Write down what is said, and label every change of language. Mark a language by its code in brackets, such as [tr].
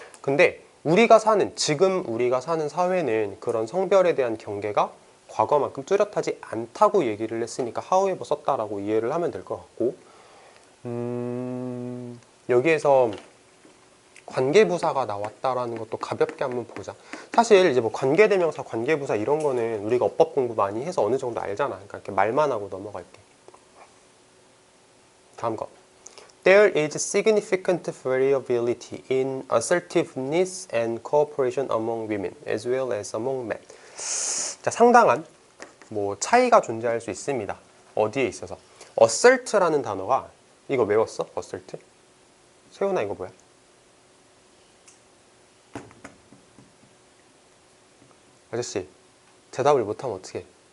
[ko] 근데 지금 우리가 사는 사회는 그런 성별에 대한 경계가 과거만큼 뚜렷하지 않다고 얘기를 했으니까 however 썼다라고 이해를 하면 될 것 같고, 여기에서 관계부사가 나왔다라는 것도 가볍게 한번 보자. 사실 이제 뭐 관계대명사, 관계부사 이런 거는 우리가 어법 공부 많이 해서 어느 정도 알잖아. 그러니까 이렇게 말만 하고 넘어갈게. 다음 거. [en] There is significant variability in assertiveness and cooperation among women as well as among men. [ko] 자, 상당한 뭐 차이가 존재할 수 있습니다. 어디에 있어서? assert라는 단어가 이거 외웠어? assert? 세훈아 이거 뭐야? 아저씨 대답을 못하면 어떡해?